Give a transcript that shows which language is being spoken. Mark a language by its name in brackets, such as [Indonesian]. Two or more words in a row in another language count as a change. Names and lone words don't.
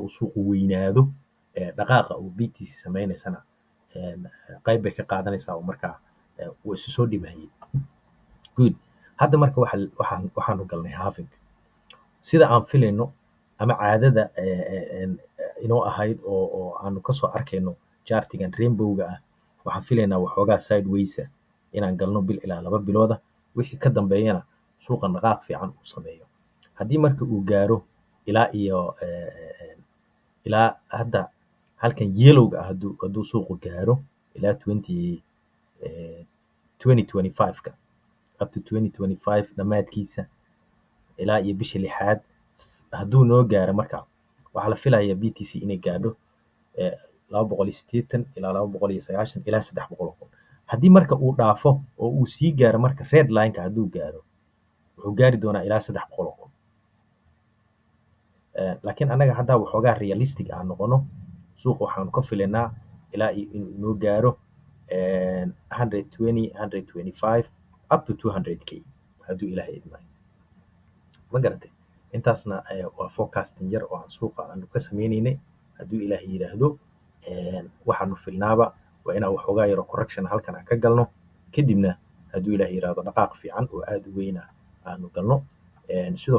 [Somali] uu suuqu weynaado dhaqaaqa uu BTC sameynaysana qayb bay ka qaadanaysaa oo markaa wuu isu soo dhibahayay good hadda marka waxaanu galnay halving sida aan filayno ama caadada inoo ahayd oo aanu kasoo arkayno chartigan rainbowga ah waxaan filaynaa waxoogaa sideways ah inaan galno bil ilaa 2 bilooda wixii ka dambeeyana suuqa dhaqaaq fiican uu sameeyo haddii marka uu gaaro ilaa hadda halkan yellowga ah hadduu suuqu gaaro ilaa 2025ka [English] up to 2025 [Somali] dhammaadkiisa ilaa iyo bisha 6aad hadduu noo gaaro marka waxaa la filayaa BTC inay gaadho 280 ilaa 290 ilaa 300 kun haddii marka uu dhaafo oo uu sii gaaro marka [English] red line-ka [Somali] hadduu gaaro wuxuu gaari doonaa ilaa 300 kun laakiin annaga haddaa waxoogaa realistic aan noqono suuqa waxaanu ka filaynaa ilaa inuu inoo gaaro 120 125 [English] up to 200k [Somali] hadduu ilaahay idmaayo ma garatay intaasna waa forecasting yar oo aan suuqa aanu ka sameynaynay hadduu ilaahay yidhaahdo waxaanu filnaaba waa inaan waxoogaa yaroo correction halkan aan ka galno kadibna hadduu ilaahay yidhaahdo dhaqaaq fiican oo aad u weyn ah aanu galno sidoo